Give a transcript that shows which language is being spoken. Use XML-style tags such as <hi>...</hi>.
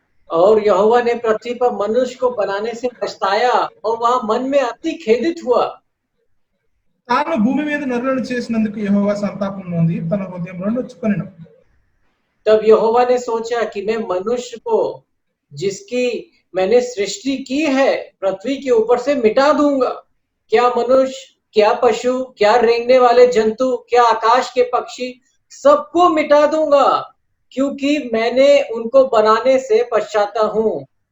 <hi>और यहोवा ने पृथ्वी पर मनुष्य को बनाने से पछताया और वह मन में अति खेदित हुआ।</hi> <te>తాను భూమి మీద నరులను చేసినందుకు యెహోవా సంతాపం నొంది తన హృదయంలో నొచ్చుకొనెను.</te> <hi>तब यहोवा ने सोचा कि मैं मनुष्य को जिसकी मैंने सृष्टि की है पृथ्वी के ऊपर से मिटा दूंगा। क्या मनुष्य, क्या पशु, क्या रेंगने वाले जंतु, क्या आकाश के पक्षी, सबको मिटा दूंगा, क्योंकि मैंने उनको बनाने से पछताता हूँ।</hi>